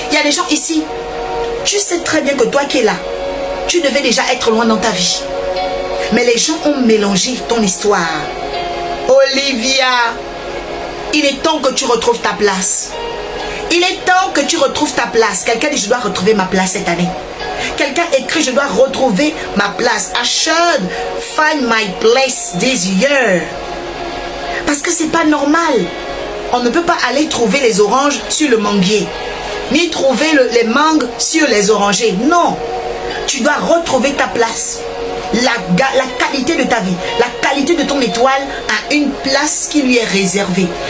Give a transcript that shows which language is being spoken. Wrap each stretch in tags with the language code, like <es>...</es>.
<fr>Il y a des gens ici, tu sais très bien que toi qui es là, tu devais déjà être loin dans ta vie. Mais les gens ont mélangé ton histoire. Olivia, il est temps que tu retrouves ta place. Il est temps que tu retrouves ta place. Quelqu'un dit je dois retrouver ma place cette année. Quelqu'un écrit, je dois retrouver ma place.</fr> <en>I should find my place this year.</en> <fr>Parce que c'est pas normal. On ne peut pas aller trouver les oranges sur le manguier. Ni trouver les mangues sur les orangers. Non. Tu dois retrouver ta place. La qualité de ta vie, la qualité de ton étoile a une place qui lui est réservée.</fr>